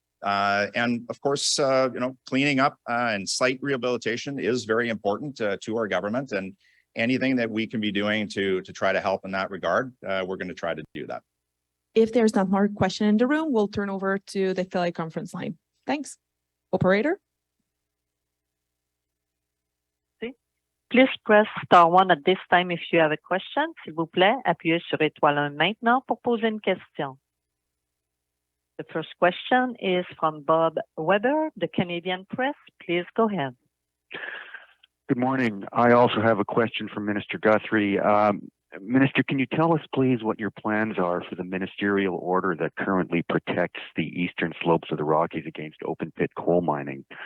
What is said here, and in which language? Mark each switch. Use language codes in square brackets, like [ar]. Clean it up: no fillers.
[en] And of course, cleaning up and site rehabilitation is very important to our government, and anything that we can be doing to try to help in that regard, we're going to try to do that. If there's not more question in the room, we'll turn over to the teleconference line. Thanks. Operator? Please press star 1 at this time if you have a question. [fr] S'il vous plaît, appuyez sur étoile 1 maintenant pour poser une question. [en] The first question is from Bob Weber, the Canadian Press. Please go ahead. Good morning. I also have a question for Minister Guthrie. Minister, can you tell us, please, what your plans are for the ministerial order that currently protects the eastern slopes of the Rockies against open pit coal mining?